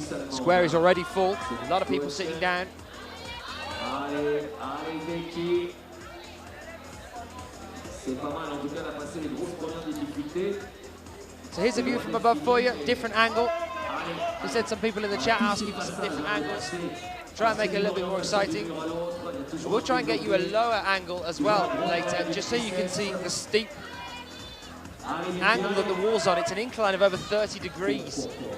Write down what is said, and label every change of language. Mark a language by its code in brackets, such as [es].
[en] Square is already full. A lot of people sitting down. [fr] Allez, allez Becky. C'est pas mal, en tout cas, elle a passé les grosses premières difficultés. [en] So here's a view from above for you, different angle. We said some people in the chat asking for some different angles. Try and make it a little bit more exciting. We'll try and get you a lower angle as well later, just so you can see the steep angle that the wall's on. It's an incline of over 30 degrees.